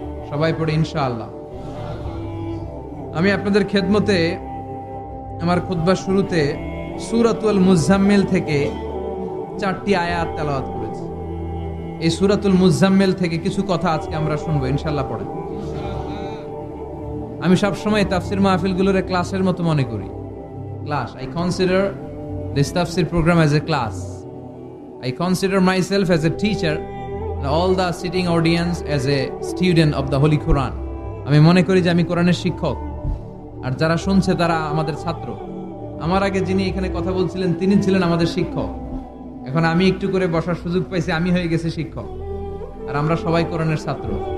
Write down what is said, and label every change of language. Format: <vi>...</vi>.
<bn>সবাই পড়ি ইনশাআল্লাহ। আমি আপনাদের খেদমতে আমার খুতবার শুরুতে সূরাতুল মুজাম্মিল থেকে 4টি আয়াত তেলাওয়াত করেছি। এই সূরাতুল মুজাম্মিল থেকে কিছু কথা আজকে আমরা শুনবো ইনশাআল্লাহ। পড়েন। আমি সবসময় তাফসির মাহফিলগুলোর ক্লাসের মতো মনে করি।</bn> <en>Class, I consider this tafsir program as a class. I consider myself as a teacher and all the sitting audience as a student of the Holy Quran.</en> <bn>আমি মনে করি যে আমি কোরআনের শিক্ষক, আর যারা শুনছে তারা আমাদের ছাত্র। আমার আগে যিনি এখানে কথা বলছিলেন তিনি ছিলেন আমাদের শিক্ষক। এখন আমি একটু করে বসার সুযোগ পাইছি, আমি হয়ে গেছি শিক্ষক, আর আমরা সবাই কোরআনের ছাত্র।</bn>